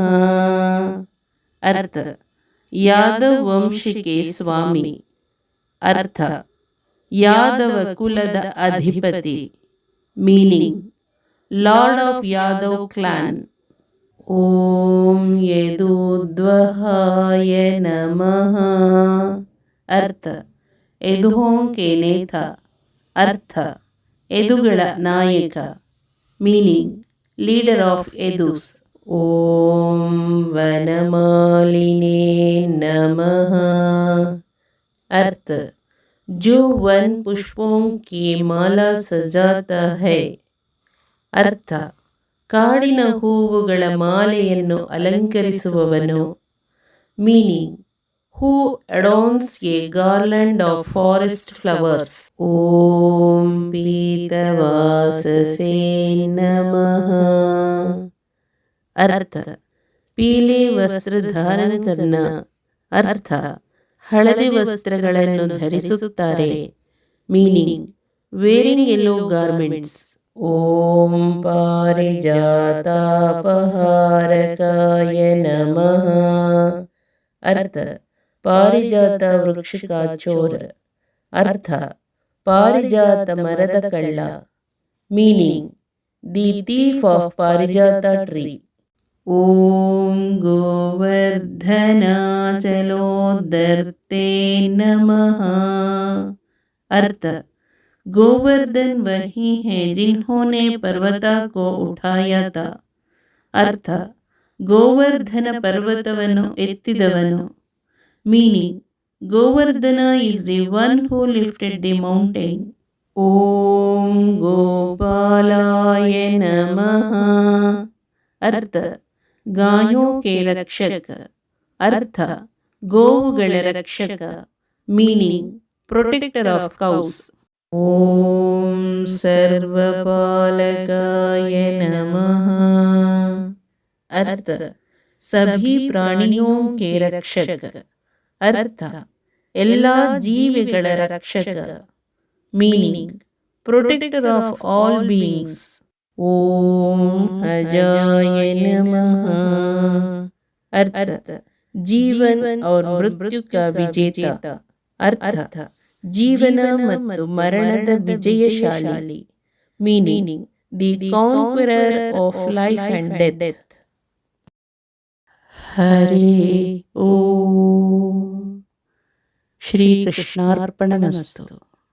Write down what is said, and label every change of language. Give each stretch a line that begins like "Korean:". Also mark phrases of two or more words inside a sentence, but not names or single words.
Hindi: अर्थ यादव वंश के स्वामी.
Kannada: ಅರ್ಥ ಯಾದವ ಕುಲದ ಅಧಿಪತಿ.
English: Meaning Lord of Yadav clan.
Sanskrit: ओम यदुद्वहाय नमः.
Hindi: अर्थ यदुओं के नेता.
Kannada: ಅರ್ಥ ಯದುಗಳ ನಾಯಕ.
English: Meaning leader of Yadus.
Sanskrit: ओम वनमालिने नमः.
Hindi: अर्थ जो वन पुष्पों की माला सजाता है.
Kannada: अर्थ ಕಾಡಿನ ಹೂವುಗಳ ಮಾಲೆಯನ್ನು ಅಲಂಕರಿಸುವವನು.
English: Meaning who adorns a garland of forest flowers.
Sanskrit: ಓಂ ಪೀತವಾಸಸೇ ನಮಃ.
Hindi: अर्थ पीले वस्त्र धारण करना.
Kannada: अर्थ ಹಳದಿ ವಸ್ತ್ರಗಳನ್ನು ಧರಿಸುತ್ತಾರೆ.
English: Meaning wearing yellow garments.
Sanskrit: ಓಂ पारिजातापहारकाय नमः.
Hindi: अर्थ पारिजात वृक्ष का चोर.
Kannada: ಅರ್ಥ ಪಾರಿಜಾತ ಮರದ ಕಳ್ಳ.
English: Meaning the thief of Parijata tree.
Sanskrit: ಓಂ ಗೋವರ್ಧನಾಚಲೋದರ್ತೆ नमः.
Hindi: अर्थ गोवर्धन वही है जिन्होंने पर्वता को उठाया था.
Kannada: अर्थ ಗೋವರ್ಧನ ಪರ್ವತವನ್ನು ಎತ್ತಿದವನು.
English: Meaning Govardhana is the one who lifted the mountain.
Sanskrit: ಓಂ ಗೋಪಾಲಾಯ ನಮಃ.
Hindi: अर्थ गायों के रक्षक.
Kannada: अर्थ ಗೋವುಗಳ ರಕ್ಷಕ.
English: Meaning protector of cows.
Sanskrit: ओम सर्वपालकाय नमः.
Hindi: अर्थ सभी प्राणियों के रक्षक.
Kannada: अर्थ ಎಲ್ಲ ಜೀವಿಗಳ ರಕ್ಷಕ.
English: Meaning protector of all beings.
Sanskrit: ओम अजाय नमः.
Hindi: अर्थ जीवन और मृत्यु का विजेता.
Kannada: अर्थ ಜೀವನ ಮತ್ತು ಮರಣದ ವಿಜಯಶಾಲಿ.
English: Meaning the conqueror of life and death.
Sanskrit: ಹರೇ ಓಂ. ಶ್ರೀ ಕೃಷ್ಣಾರ್ಪಣಮಸ್ತು.